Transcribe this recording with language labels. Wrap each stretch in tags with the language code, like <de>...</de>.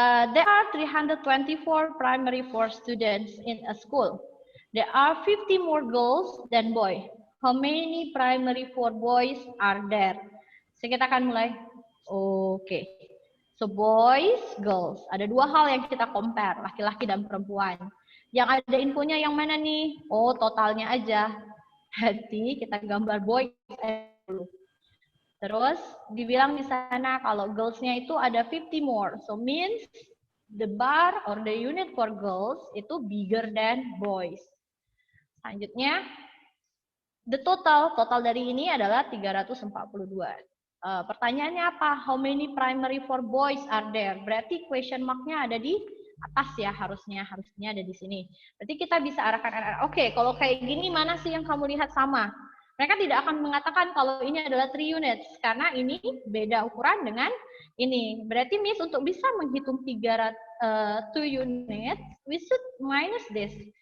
<en>There are 324 primary 4 students in a school. There are 50 more girls than boys. How many primary 4 boys are there?</en> <id>So, kita akan mulai. Oke. So, boys, girls. Ada dua hal yang kita compare, laki-laki dan perempuan. Yang ada infonya yang mana nih? Oh, totalnya aja. Berarti kita gambar boys dulu. Terus dibilang di sana kalau girls-nya itu ada 50 more.</id> <en>So means the bar or the unit for girls</en> <id>itu</id> <en>bigger than boys.</en> <id>Selanjutnya,</id> <en>the total</en> <id>dari ini adalah 342. Pertanyaannya apa?</id> <en>How many primary for boys are there?</en> <id>Berarti question mark-nya ada di atas ya, harusnya ada di sini. Berarti kita bisa arahkan. Oke, kalau kayak gini mana sih yang kamu lihat sama? Mereka tidak akan mengatakan kalau ini adalah 3 units karena ini beda ukuran dengan ini. Berarti Miss untuk bisa menghitung 2 unit,</id> <en>we should minus this.</en>